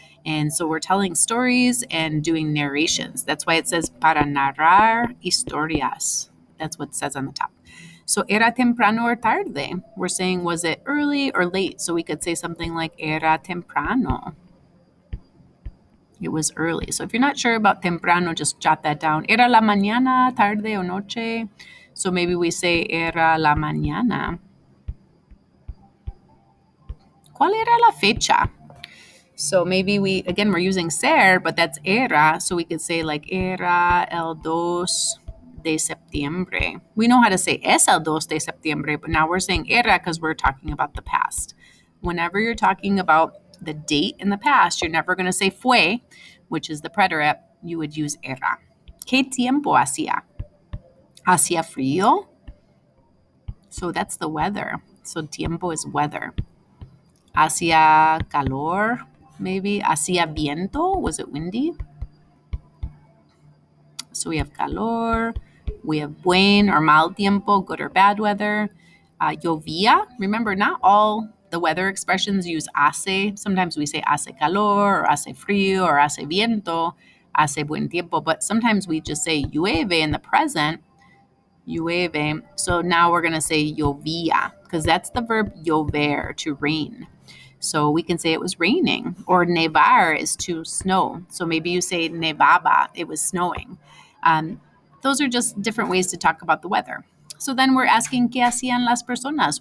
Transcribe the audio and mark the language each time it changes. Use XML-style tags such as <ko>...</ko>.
<en>And so we're telling stories and doing narrations. That's why it says para narrar historias. That's what it says on the top. So era temprano or tarde. We're saying, was it early or late? So we could say something like era temprano. It was early. So if you're not sure about temprano, just jot that down.</en> <es>Era la mañana, tarde o noche.</es> <en>So maybe we say era la mañana.</en> <es>¿Cuál era la fecha?</es> <en>So maybe we're using ser, but that's era. So we could say like era el 2 de septiembre. We know how to say es el 2 de septiembre, but now we're saying era because we're talking about the past. Whenever you're talking about the date in the past, you're never going to say fue, which is the preterite.</en> <es>You would use era. ¿Qué tiempo hacía? ¿Hacía frío?</es> <en>So that's the weather. So tiempo is weather. ¿Hacía calor? Maybe. ¿Hacía viento? Was it windy? So we have calor. We have buen or mal tiempo, good or bad weather. Llovía. Remember, not all the weather expressions use hace. Sometimes we say hace calor or hace frío or hace viento, hace buen tiempo. But sometimes we just say llueve in the present. Llueve. So now we're going to say llovía because that's the verb llover, to rain. So we can say it was raining, or nevar is to snow. So maybe you say nevaba, it was snowing. Those are just different ways to talk about the weather. So then we're asking, ¿qué hacían las personas?</en>